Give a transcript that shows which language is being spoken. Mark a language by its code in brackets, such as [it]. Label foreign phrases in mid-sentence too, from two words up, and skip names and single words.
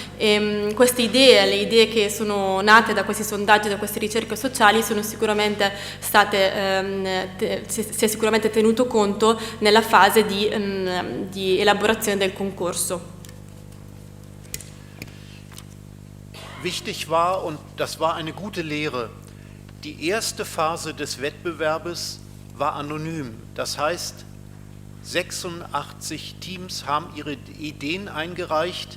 [it] Queste idee, le idee che sono nate da questi sondaggi, da queste ricerche sociali, sono sicuramente state, si è sicuramente tenuto conto nella fase di elaborazione del concorso. [de] Wichtig war, und das war eine gute Lehre, die erste Phase des Wettbewerbes war anonym. Das heißt, 86 Teams haben ihre Ideen eingereicht.